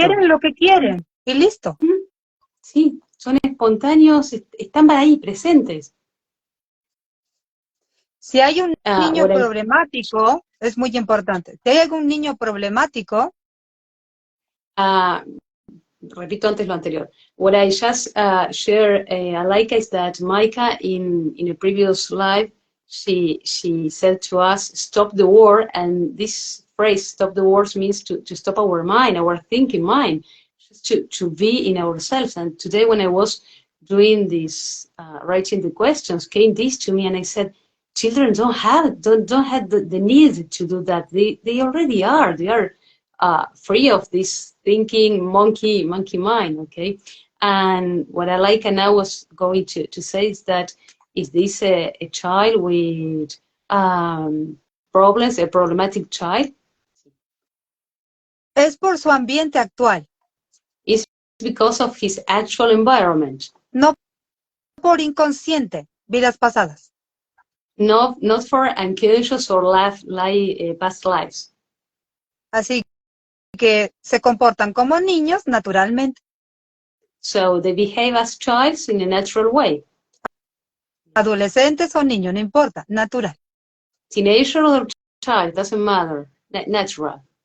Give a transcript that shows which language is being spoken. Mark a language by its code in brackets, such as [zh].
[es] quieren lo que quieren y listo. Sí, son espontáneos, están ahí, presentes. Si hay un niño [en] What [es] problemático, es muy importante. Si hay algún niño problemático, repito antes lo anterior. [en] What I just shared, Alhaikaha, is that Maika, in a previous live, she said to us, stop the war, and this phrase, stop the wars, means to stop our mind, our thinking mind, just to be in ourselves. And today when I was doing this, writing the questions, came this to me, and I said, children don't have the need to do that. They already are. They are free of this thinking monkey mind, okay? And what I like, and I was going to say, is that is this a child with problems, a problematic child? [es] es por su ambiente actual. [en] It's because of his actual environment. [es] No por inconsciente, vidas pasadas. [en] Not for unconscious or past lives. [es] Así que se comportan como niños naturalmente. [en] So they behave as childs in a natural way. [es] Adolescentes o niños, no importa, natural. [en] Teenager or child, doesn't matter, natural.